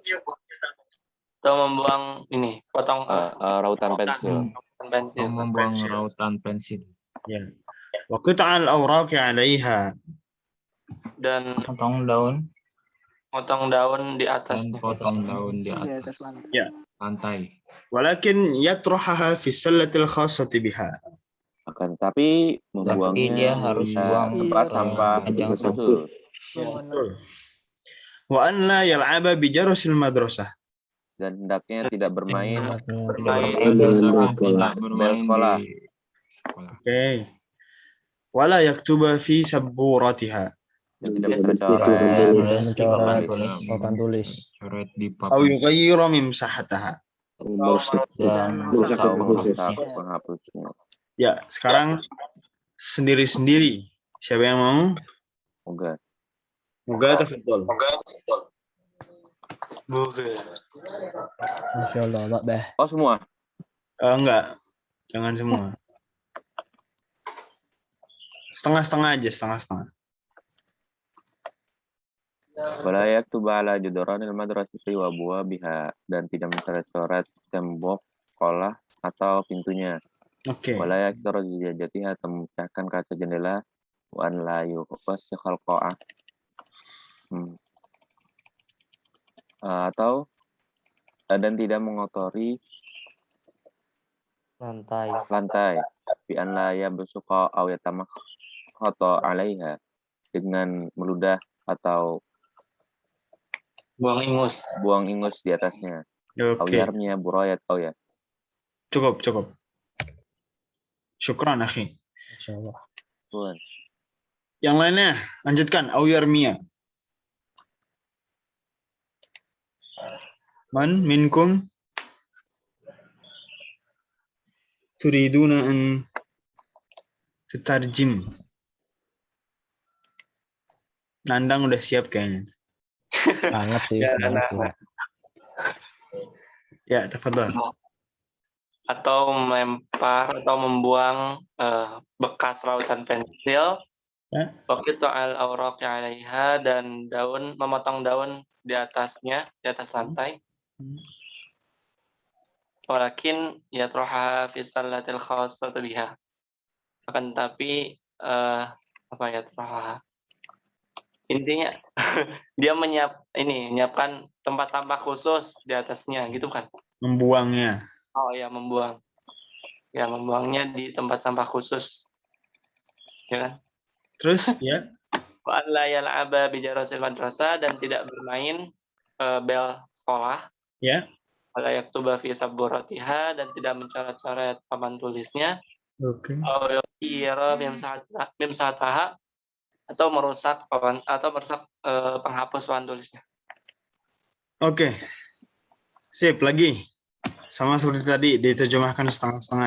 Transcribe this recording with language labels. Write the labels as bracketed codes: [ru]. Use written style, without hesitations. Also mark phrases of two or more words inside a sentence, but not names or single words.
[id] atau membuang ini potong rautan pensil. pensil Atau membuang rautan pensil. ya. [ar] Wa qita'al awraqi 'alaiha, [id] dan potong daun di Dan atasnya. potong daun di atas ya. lantai. [ar] Walakin yatrahaha fi sallatil khassati biha, [id] Akan tapi Tapi membuangnya dia harus ke buang tempat ke sampah keranjang khusus. betul. [ar] Wa an la yal'aba bi jarasil madrasah, [id] Dan hendaknya tidak bermain Tidak bel bermain sekolah. di sekolah. oke. [ar] Wala yaktuba fi sabburatiha, [id] Dan tidak mencoret papan tulis. Coret di au papan. [ar] yughayyiru min sahataha. [id] dan atau merusak penghapusnya. penghapusnya. Ya, sekarang sendiri-sendiri. Siapa yang mau? Moga. Moga tafadhol. [ar] Masya Allah, [id] Pak Beh. Oh semua. Enggak. Jangan semua. Setengah-setengah aja, setengah-setengah. [ar] Wala yaktuba ala juduranil madrasati wa abwabiha, [id] dan tidak mencoret-coret tembok sekolah atau pintunya. Oke. [ar] Wala yaktuba jatiha, [id] atau memecahkan kaca jendela. [ar] Wa an la yuwassikhal qa'ah. [id] Atau dan tidak mengotori lantai. [ar] Bi an la yabsuqa aw yatamakhata 'alaiha, [id] dengan meludah atau Buang ingus di atasnya. Au Oke. [ar] yarmiya burayat ya. [id] Cukup. [ar] Syukran, akhi. Masya Allah. [id] Tuhan. Yang lainnya, lanjutkan. [ar] Au yarmiya. Man minkum turiduna an tutarjim. [id] Nandang udah siap kayaknya. Banget sih. Ya, tafadhol. atau melempar atau membuang bekas rautan pensil Ya. [ar] Waqita'al awraqi 'alaiha, [id] dan memotong daun di atasnya, di atas lantai. [ar] Walakin yatraha fi sallatil khassati biha. [id] Akan tapi apa yatraha? Intinya dia menyiapkan tempat sampah khusus di atasnya, gitu kan? Membuangnya. Oh ya, membuang. Ya, membuangnya di tempat sampah khusus. Ya kan? Terus ya. [ar] Wa alla yal'aba bi jarasil madrasah, [id] dan tidak bermain bel sekolah. Ya. [ar] Wala yaktuba fi sabburatiha, [id] dan tidak mencoret-coret papan tulisnya. Oke. Mimsataha, atau merusak penghapus papan tulisnya. Oke. Sip, lagi. Sama seperti tadi, diterjemahkan setengah-setengah.